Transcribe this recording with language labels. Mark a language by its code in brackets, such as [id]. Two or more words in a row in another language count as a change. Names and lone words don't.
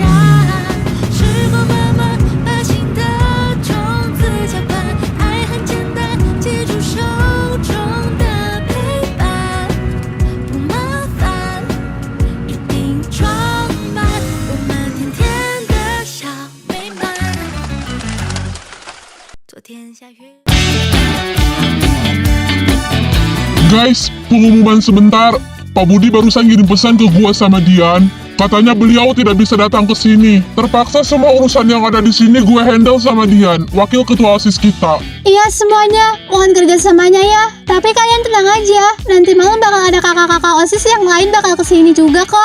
[zh] 时光慢慢把心的种子浇灌，爱很简单，记住手中的陪伴，不麻烦，一定装满我们甜甜的小美满。昨天下雨。 [id] Guys, pengumuman sebentar. Pak Budi barusan ngirim pesan ke gua sama Dian. Katanya beliau tidak bisa datang ke sini. Terpaksa semua urusan yang ada di sini gue handle sama Dian, wakil ketua OSIS kita. Iya semuanya, mohon kerjasamanya ya. Tapi kalian tenang aja, nanti malam bakal ada kakak-kakak OSIS yang lain bakal kesini juga kok.